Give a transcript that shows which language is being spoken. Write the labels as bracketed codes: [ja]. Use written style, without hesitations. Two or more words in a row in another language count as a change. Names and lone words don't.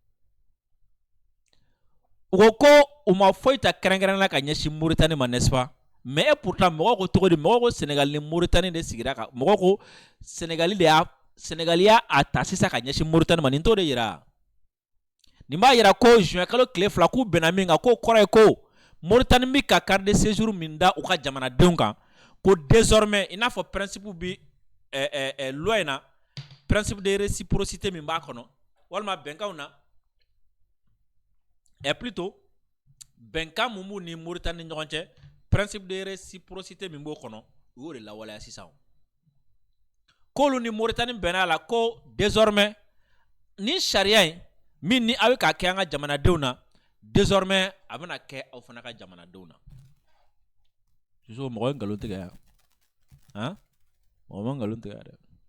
[bm] U ko u ma foyi ta kɛrɛnkɛrɛnnenya ka ɲɛsin Mauritanie ma, [fr] n'est-ce pas? Mais pourtant [bm] mɔgɔ ko cogo di? Mɔgɔ ko Sénégal ni Mauritanie de sigira kan, mɔgɔ ko Sénégal y'a ta sisan ka ɲɛsin Mauritanie ma, nin t'o de yira. Nin b'a yira ko juin kalo tile 2 k'u bɛnna min kan k'o kɔrɔ ye ko Mauritanie bɛ ka [fr] carte de séjour [bm] min da u ka jamanadenw kan ko désormais i n'a fɔ principe bi loi in na [fr] principe de réciprocité [bm] min b'a kɔnɔ walima bɛnkanw na [fr] et plutôt [bm] bɛnkan mun b'u ni Mauritanie ni ɲɔgɔn cɛ [fr] principe de réciprocité [bm] min b'o kɔnɔ u y'o de lawaleya sisan k'olu ni Mauritanie bɛnna a la ko désormais ni sariya in min ni aw bɛ k'a kɛ an ka jamanadenw na désormais a bɛna kɛ aw fana ka jamanadenw na sisan mɔgɔ ye nkalon tigɛ yan mɔgɔ ma nkalon tigɛ dɛ